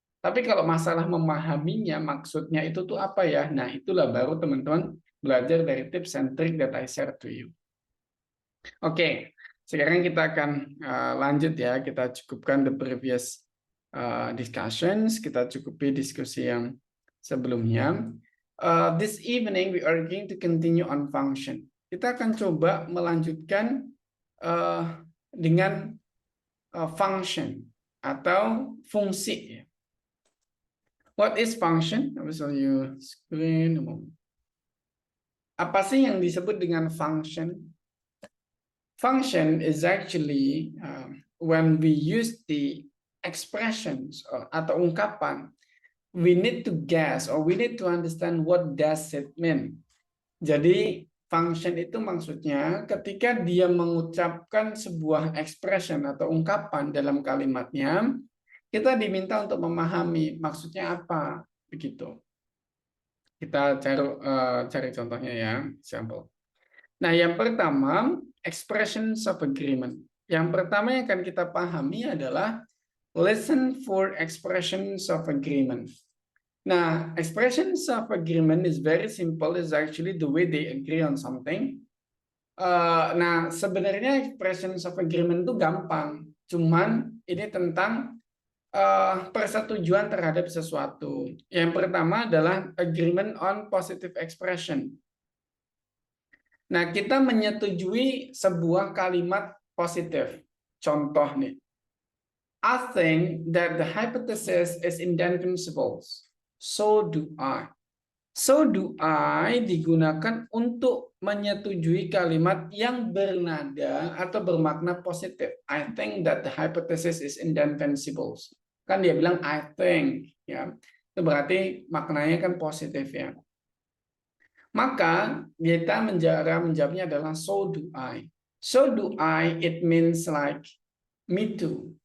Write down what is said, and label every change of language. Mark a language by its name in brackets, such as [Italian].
[Indonesian] Tapi kalau masalah memahaminya, maksudnya itu tuh apa ya? Nah, itulah baru teman-teman belajar dari [English] tips and trick that I share to you. [Indonesian] Oke, sekarang kita akan lanjut ya. Kita cukupkan [English] the previous discussions. [Indonesian] Kita cukupi diskusi yang sebelumnya. [English] This evening we are going to continue on function. [Indonesian] Kita akan coba melanjutkan dengan function atau fungsi. [English] What is function? I will show you screen. [Indonesian] Apa sih yang disebut dengan function? [English] Function is actually when we use the expressions [Indonesian] atau ungkapan, [English] we need to guess or we need to understand what does it mean. [Indonesian] Jadi function itu maksudnya ketika dia mengucapkan sebuah expression atau ungkapan dalam kalimatnya, kita diminta untuk memahami maksudnya apa, begitu. Kita cari contohnya ya, example. Nah, yang pertama, expressions of agreement. Yang pertama yang akan kita pahami adalah [English] listen for expressions of agreement. Nah, expressions of agreement is very simple. It's actually the way they agree on something. [Indonesian] Nah, sebenarnya expressions of agreement itu gampang. Cuman ini tentang persetujuan terhadap sesuatu. Yang pertama adalah [English] agreement on positive expression. [Indonesian] Nah, kita menyetujui sebuah kalimat positif. Contoh nih. [English] I think that the hypothesis is indefensible. So do I. [Indonesian] So do I digunakan untuk menyetujui kalimat yang bernada atau bermakna positif. [English] I think that the hypothesis is indefensible. [Indonesian] Kan dia bilang I think, ya. Itu berarti maknanya kan positif ya. Maka kita menjawabnya adalah so do I. [English] So do I, it means like me too.